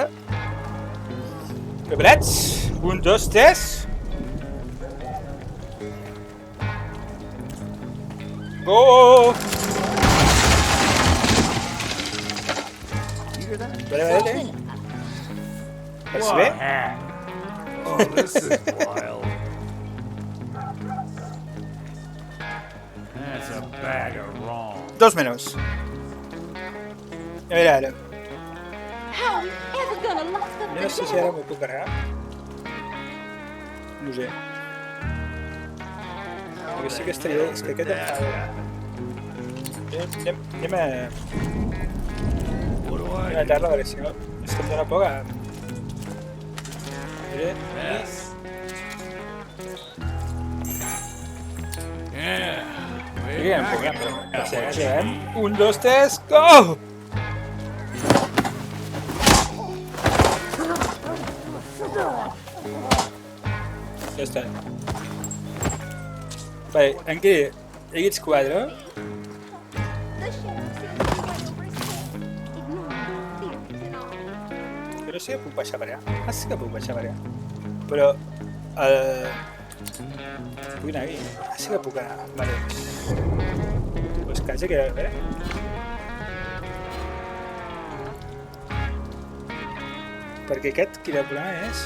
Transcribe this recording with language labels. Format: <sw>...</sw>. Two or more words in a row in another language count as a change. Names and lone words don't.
<ca>Preparats? 1, 2, 3.</ca> <en>Go!</en> <ca>Vale. Pots bé?</ca> <en>Oh, this is wild. That's a bag of wrong.</en> <ca>2 menús. A veure ara.</ca> <en>How are we ever gonna lock up</en> <ca>Jo</ca> <en>the</en> <ca>no sé si ara</ca> <en>devil?</en> <ca>m'ho puc carregar. No ho sé. El que sí que estaria bé és que aquest em fa... Anem a...</ca> <en>What do</en> <ca>Anem</ca> <en>I</en> <ca>a matar-la, a veure si no... És que em dóna por a...</ca> <en>Yes. Yeah.</en> <ca>Aquí ja em puc, però... Passegem. 1, 2, 3, go! Ja està. Vale, aquí, aquests 4.</ca> <en>The sheriff seems to be way over his head, ignoring the theories and all.</en> <ca>Però sí que puc baixar per allà. Ah, sí que puc baixar per allà. Però... Puc anar aquí? Ah, sí que puc anar. Vale. Pues quasi que... A veure... Perquè aquest, quin problema és...</ca>